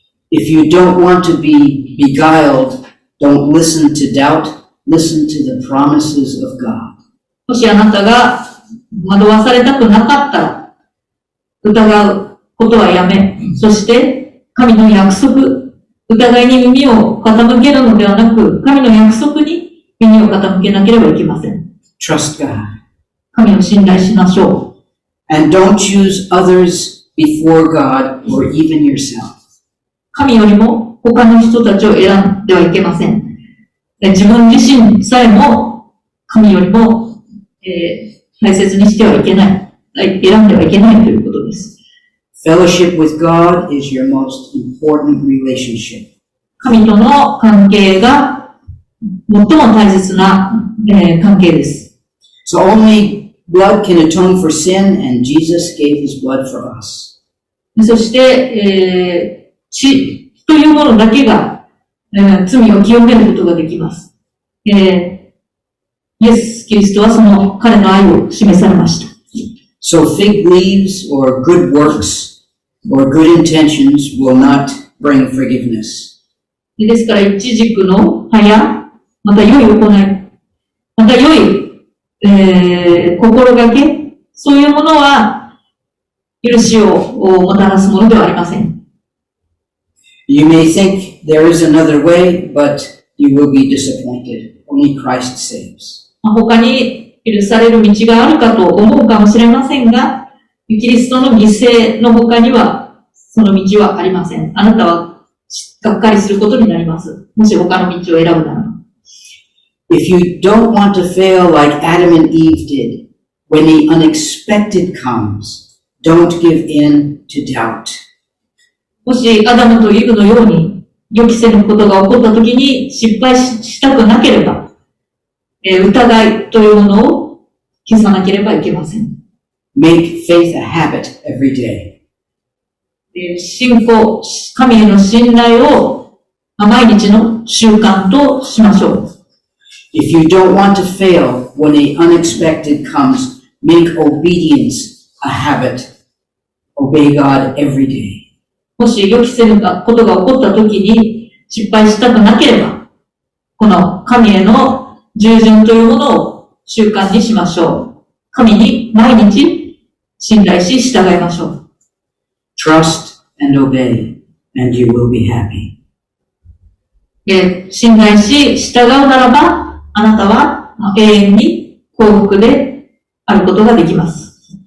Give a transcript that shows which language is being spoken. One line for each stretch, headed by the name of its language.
English: If you don't want to be beguiled, don't listen to doubt. Listen to the promises of God.
Japanese: もしあなたが惑わされたくなかったら、疑うことはやめ、そして神の約束、疑いに耳を傾けるのではなく、神の約束に耳を傾けなければいけません。
English: Trust God.
Japanese: 神を信頼しましょう。
English: And don't choose others before God or even yourself.
Japanese: 神よりも他の人たちを選んではいけません。自分自身さえも神よりも、大切にしてはいけない。選んではいけないということです。
English: Fellowship with God is your most important relationship.
Japanese: 神との関係が最も大切な、関係です。
English: So only blood can atone for sin, and Jesus gave his blood for us.
Japanese: そして、血というものだけが、罪を清めることができます。イエス・キリストはその彼の愛を示されました。
English: So fig leaves or good works or good intentions will not bring forgiveness.
Japanese: ですから、イチジクの葉や、また良い行い、また良い、心がけ、そういうものは、許しをもたらすものではありません。
English: You may think there is another way, but you will be disappointed. Only Christ saves.
Japanese: 他に許される道があるかと思うかもしれませんが、キリストの犠牲の他にはその道はありません。あなたはがっかりすることになります。もし他の道を選ぶなら。
English: If you don't want to fail like Adam and Eve did, when the unexpected comes, don't give in to doubt.
Japanese: もしアダムとイブのように予期せぬことが起こったときに失敗したくなければ、疑いというものを消さなければいけません。
English: Make faith a habit every day.
Japanese: 信仰、神への信頼を毎日の習慣としましょう。
English: If you don't want to fail when the unexpected comes, make obedience a habit. Obey God every day.
Japanese: もし予期せぬことが起こったときに失敗したくなければ、この神への従順というものを習慣にしましょう。神に毎日信頼し従いましょう。
English: Trust and obey, and you will be happy.
Japanese: 信頼し従うならば、あなたは永遠に幸福であることができます。